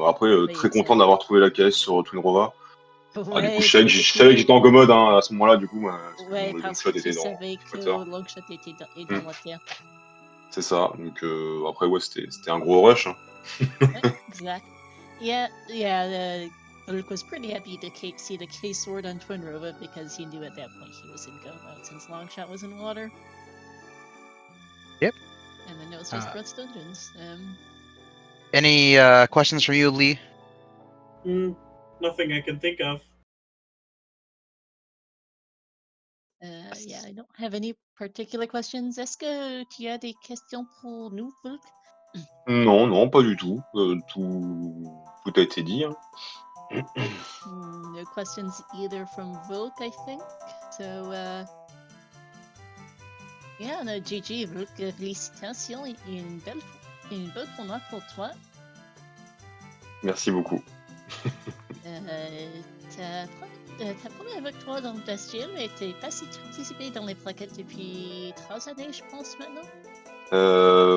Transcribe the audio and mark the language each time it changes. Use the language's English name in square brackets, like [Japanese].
[French] Après, très content d'avoir trouvé la KS sur Twin Rova. Ouais, du coup, je savais que j'étais en go mode hein, à ce moment-là, du coup. Ouais, parce que tu savais que le longshot était dans Water. C'est ça, donc après, ouais, c'était un gros rush. Hein. Ouais, exact. [English] Yeah, Luke was pretty happy to see the K sword on Twin Robot because he knew at that point he was in go mode since Longshot was in water. Yep. And then it was just Brett's Dungeons. Any questions from you, Lee? Nothing I can think of. Yeah, I don't have any particular questions. [French] Est-ce que tu as des questions pour nous, Volc? Non, non, pas du tout. Tout a été dit. Hein. [English] No questions either from Volc, I think. So, yeah, no, [French] GG, Volc, félicitations, une belle tournoi pour toi. Merci beaucoup. Ta première victoire dans le SGL, mais t'es pas si participé dans les plaquettes depuis 3 années, je pense, maintenant.